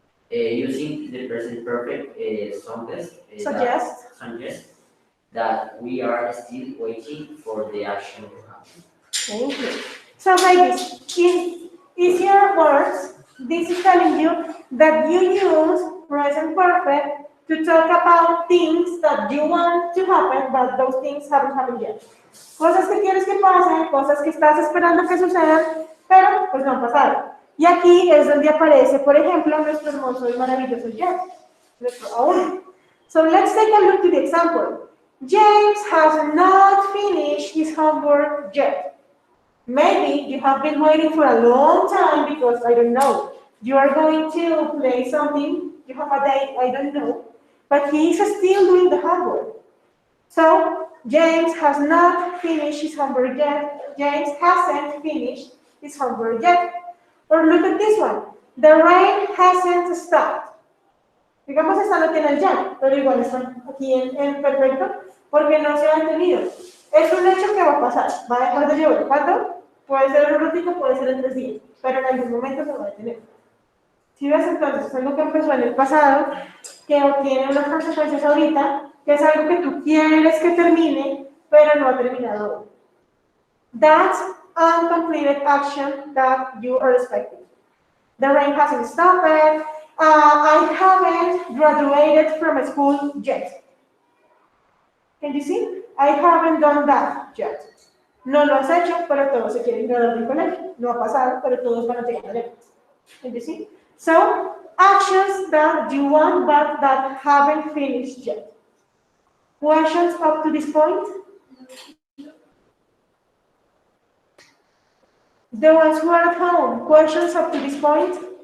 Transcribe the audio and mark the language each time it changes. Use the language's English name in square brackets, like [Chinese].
[English] Using the present perfect suggests that we are still waiting for the action to happen. Thank you. So ladies, in easier words, this is telling you that you use present perfect to talk about things that you want to happen, but those things haven't happened yet. [Spanish] Cosas que quieres que pasen, cosas que estás esperando que sucedan, pero pues no han pasado. Y aquí es donde aparece, por ejemplo, nuestro hermoso y maravilloso Jeff, nuestro aún. [English] So let's take a look to the example. James has not finished his homework yet. Maybe you have been waiting for a long time because, I don't know, you are going to play something, you have a date, I don't know, but he is still doing the homework. So, James has not finished his homework yet. James hasn't finished his homework yet. Or look at this one. The rain hasn't stopped. [Spanish] Digamos, esta no tiene el ya, pero igual están aquí en perfecto, porque no se ha detenido. Es un hecho que va a pasar, va a dejar de llover. ¿Cuándo? Puede ser en un ratito, puede ser en 3 días, pero en algún momento se va a detener. Si ves entonces, es algo que empezó en el pasado, que tiene unas consecuencias ahorita, que es algo que tú quieres que termine, pero no ha terminado aún. [English] That's uncompleted action that you are expecting. The rain hasn't stopped. I haven't graduated from school yet. Can you see? I haven't done that yet. [Spanish] No lo has hecho, pero todos se quieren graduar del colegio. No ha pasado, pero todos van a llegar a lejos. [English] Can you see? So, actions that you want but that haven't finished yet. Questions up to this point? The ones who are at home, questions up to this point?